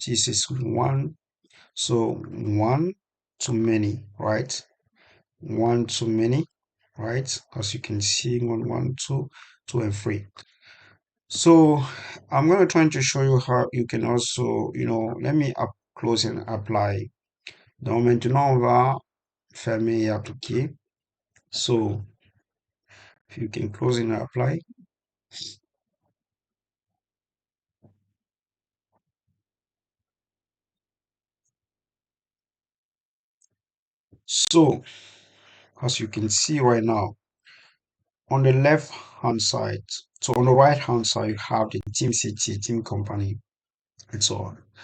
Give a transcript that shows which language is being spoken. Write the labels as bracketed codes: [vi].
[en] This is one. So one to many, right? One to many, right? As you can see, one, two, and three. So I'm going to try to show you how you can also, let me close and apply. [fr] Donc maintenant, on va fermer et appliquer. [en] So if you can close and apply. So as you can see right now, on the left hand side, so on the right hand side, you have the team city, team company, and so on.